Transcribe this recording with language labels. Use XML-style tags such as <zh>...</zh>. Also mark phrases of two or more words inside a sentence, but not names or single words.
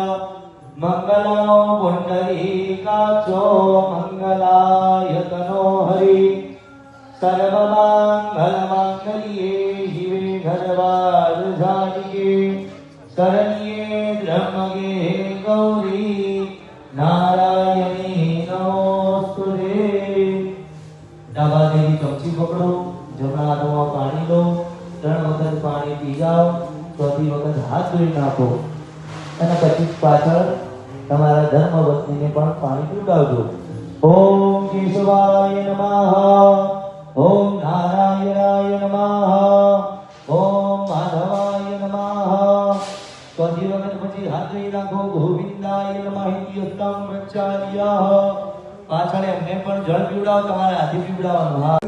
<sa>मंगलं पुण्डरीकाक्षो मंगलाय तनो हरि सर्वमङ्गलमाङ्गल्ये शिवे सर्वार्थसाधिके शरण्ये त्र्यम्बके गौरी नारायणी नमोस्तुते।</sa> <gu>ડાબા હાથેથી ચમચી પકડો, જમણા હાથમાં પાણી લો, 3 વખત પાણી પી જાઓ, ચોથી વખત હાથ ધોઈ નાખો અને પછી પાછળ તમારા ધર્મપત્નીને પણ પાણી પીવડાવજો.</gu> <sa>ॐ केशवाय नमः, ॐ नारायणाय नमः, ॐ माधव नाखो गोविंदाय नमः इत्यस्तम प्रचार्य</sa> <gu>પાછળ એમને પણ જળ પીવડાવો તમારે હાથી પીવડાવવાનું હા</gu>